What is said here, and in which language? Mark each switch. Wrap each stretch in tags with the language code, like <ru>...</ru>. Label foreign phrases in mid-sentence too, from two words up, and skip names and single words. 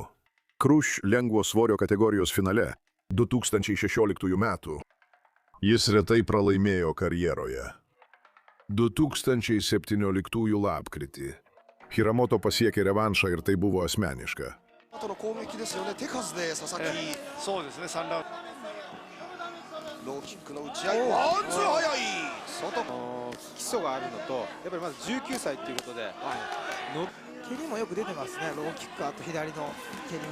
<lt>Kruš lengvo svorio kategorijos finale 2016 metų. Jis retai pralaimėjo karjeroje. 2017 lapkritį. Hiramoto pasiekė revanšą ir tai buvo asmeniška.</lt> <ja>後の攻撃ですよね。手数で佐々木。そうですね、3ラウンローキックの打ち合い。ワンツー早い。外。基礎があるのと、やっぱりまず19歳ということで、蹴りもよく出てますね。ローキック、あと左の蹴りも。</ja>